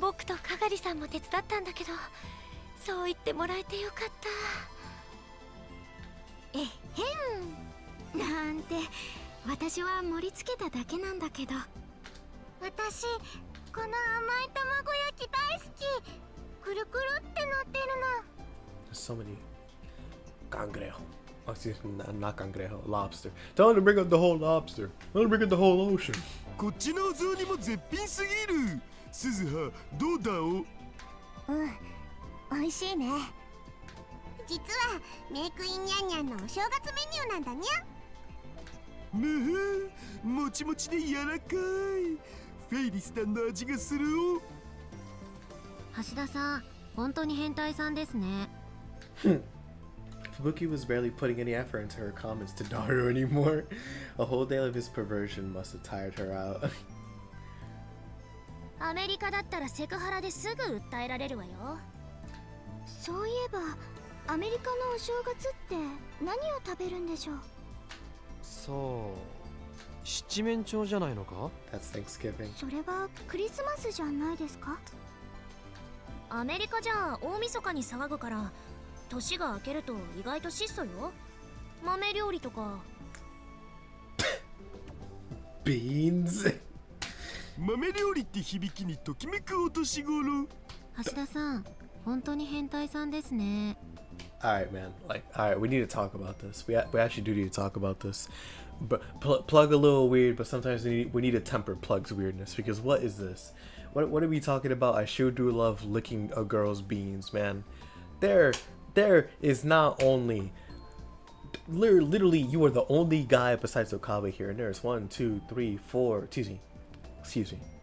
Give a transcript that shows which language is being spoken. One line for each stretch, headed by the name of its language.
Japanese: 僕とかがりさんも手伝ったんだけど、そう言ってもらえてよかった。えへんなんて私は盛り付けただけなんだけど。私この甘い卵焼き大好き。くるくるってなってるの。
English: There's so many. Cangrejo. Oh, excuse me, not cangrejo. Lobster. Tell him to bring up the whole lobster. Tell him to bring up the whole ocean.
Japanese: こっちのお雑煮も絶品すぎる。鈴葉どうだお。美味しいね。実はメイクインニャンニャンのお正月メニューなんだにゃ。むふもちもちで柔らかいフェイリスタンの味がするお。橋田さん、本当に変態さんですね。
English: Fubuki was barely putting any effort into her comments to Daru anymore. A whole day of his perversion must have tired her out.
Japanese: アメリカだったらセクハラですぐ訴えられるわよ。そういえばアメリカのお正月って何を食べるんでしょう。そう七面鳥じゃないのか。
English: That's Thanksgiving.
Japanese: それはクリスマスじゃないですか。アメリカじゃ大晦日に騒ぐから年が明けると意外と質素よ。豆料理とか。
English: Beans.
Japanese: 豆料理って響きにときめくお年頃。橋田さん、本当に変態さんですね。
English: Alright, man. Alright, we need to talk about this. We actually do need to talk about this. But plug a little weird, but sometimes we need to temper plug's weirdness, because what is this? What are we talking about? I sure do love licking a girl's beans, man. There is not only literally you are the only guy besides Okabe here, and there's 1, 2, 3, 4. Excuse me.